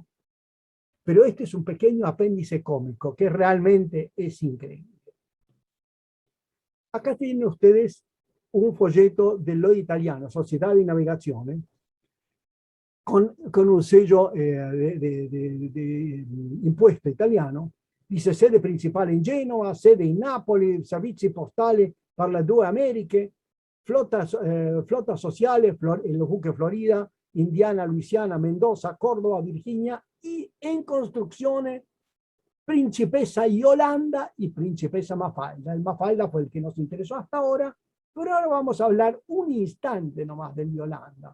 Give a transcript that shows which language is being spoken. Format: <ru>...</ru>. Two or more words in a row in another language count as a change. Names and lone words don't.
<es>Pero este es un pequeño apéndice cómico, que realmente es increíble. Acá tienen ustedes un folleto del Lloyd Italiano, Società di Navigazione, con un sello de impuesto italiano.</es> <it>Dice sede principale in Genova, sede in Napoli, servizi postali per le due Americhe, flotta sociale,</it> <es>el buque Florida, Indiana, Luisiana, Mendoza, Córdoba, Virginia, y en construcción Principesa Yolanda y Principesa Mafalda. El Mafalda fue el que nos interesó hasta ahora, pero ahora vamos a hablar un instante nomás del Yolanda.</es>